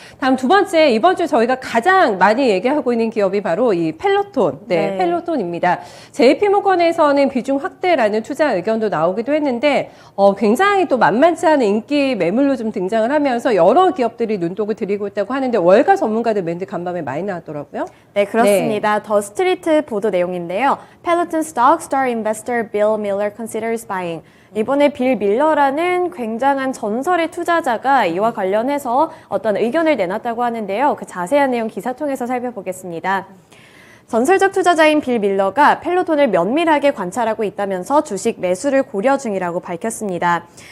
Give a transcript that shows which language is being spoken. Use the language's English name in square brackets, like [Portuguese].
[Korean] 다음 두 번째, 이번 주 저희가 가장 많이 얘기하고 있는 기업이 바로 이 펠로톤, 네, 펠로톤입니다. JP모건에서는 비중 확대라는 투자 의견도 나오기도 했는데 굉장히 또 만만치 않은 인기 매물로 좀 등장을 하면서 여러 기업들이 눈독을 들이고 있다고 하는데 월가 전문가들 멘트 간밤에 많이 나왔더라고요. 네, 그렇습니다. 더 스트리트 보도 내용인데요. [English] Peloton stock star investor Bill Miller considers buying. [Korean] 이번에 빌 밀러라는 굉장한 전설의 투자자가 이와 관련해서 어떤 의견을 내놨다고 하는데요. 그 자세한 내용 기사 통해서 살펴보겠습니다. 전설적 투자자인 빌 밀러가 펠로톤을 면밀하게 관찰하고 있다면서 주식 매수를 고려 중이라고 밝혔습니다.